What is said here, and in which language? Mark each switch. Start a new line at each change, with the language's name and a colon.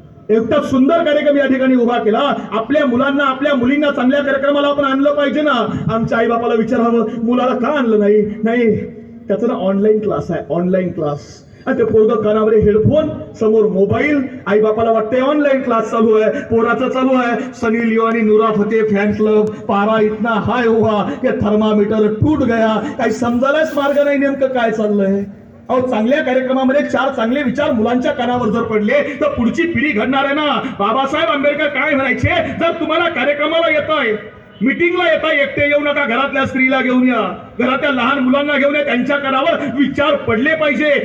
Marathi: एकटा सुंदर कार्यक्रम या ठिकाणी उभा केला. आपल्या मुलांना, आपल्या मुलींना चांगल्या कार्यक्रमाला आपण आणलं पाहिजे ना. आमच्या आई बापाला विचारावं, मुलाला का आणलं नाही? नाही, त्याचं ना ऑनलाईन क्लास आहे, ऑनलाईन क्लास. आणि ते पोरगं कानावर हेडफोन, समोर मोबाईल, आई बापाला वाटते ऑनलाईन क्लास चालू आहे, पोराचं चालू आहे.
Hindi: सनी लिओनी, नुरा फतेह फॅन क्लब, पारा इतना हाय हुआ कि थर्मामीटर टूट गया.
Marathi: काही समजायलाच मार्ग नाही नेमकं काय चाललंय. अहो, चांगल्या कार्यक्रमामध्ये 4 चांगले विचार मुलांच्या कानावर जर पडले तर पुढची पिढी घडणार आहे ना. बाबासाहेब आंबेडकर काय म्हणायचे, जर तुम्हाला कार्यक्रमाला येताय, मीटिंगला येताय, एकटे येऊ नका, घरातल्या स्त्रीला घेऊन या, घरातल्या लहान मुलांना घेऊन या, त्यांच्या कानावर विचार पडले पाहिजे.